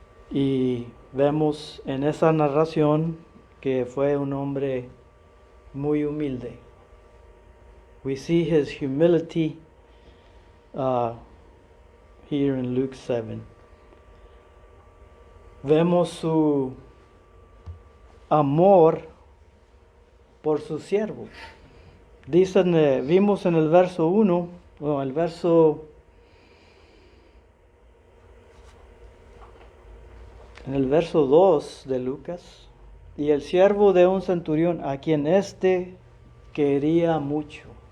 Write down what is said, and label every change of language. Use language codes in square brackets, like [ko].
[es] Y vemos en esa narración que fue un hombre muy humilde. [en] We see his humility here in Luke 7. [es] Vemos su amor por su siervo. Dicen, vimos en el verso 1, o el verso, en el verso 2 de Lucas, y el siervo de un centurión a quien éste quería mucho.